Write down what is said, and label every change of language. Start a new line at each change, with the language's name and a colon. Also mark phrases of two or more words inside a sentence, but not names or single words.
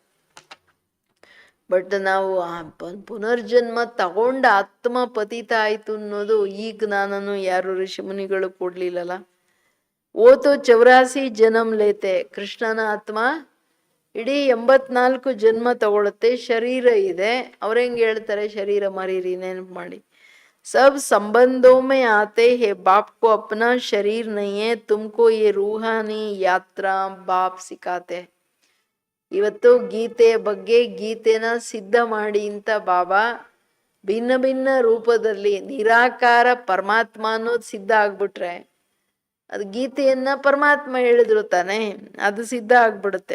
Kannada: ಬಟ್ ನಾವು ಪುನರ್ಜನ್ಮ ತಗೊಂಡ ಆತ್ಮ ಪತಿತ ಆಯ್ತು ಅನ್ನೋದು ಈ ಜ್ಞಾನನು ಯಾರು ಋಷಿಮುನಿಗಳು ಕೊಡ್ಲಿಲ್ಲಲ್ಲ.
Hindi: ओ तो 84 जन्म लेते.
Kannada: ಕೃಷ್ಣನ ಆತ್ಮ ಇಡೀ 84 ಜನ್ಮ ತಗೊಳುತ್ತೆ. ಶರೀರ ಇದೆ. ಅವ್ರೆಂಗೆ ಹೇಳ್ತಾರೆ ಶರೀರ ಮರೀರಿ, ನೆನಪು ಮಾಡಿ.
Hindi: सब संबंधों में आते हैं. बाप को अपना शरीर नहीं है, तुमको ये रूहानी यात्रा बाप सिखाते हैं.
Kannada: ಇವತ್ತು ಗೀತೆಯ ಬಗ್ಗೆ ಗೀತೆನ ಸಿದ್ಧ ಮಾಡಿ ಅಂತ ಬಾಬಾ ಭಿನ್ನ ಭಿನ್ನ ರೂಪದಲ್ಲಿ ನಿರಾಕಾರ ಪರಮಾತ್ಮ ಅನ್ನೋದು ಸಿದ್ಧ ಆಗ್ಬಿಟ್ರೆ ಅದು ಗೀತೆಯನ್ನ ಪರಮಾತ್ಮ ಹೇಳಿದ್ರು ತಾನೆ, ಅದು ಸಿದ್ಧ ಆಗ್ಬಿಡುತ್ತೆ.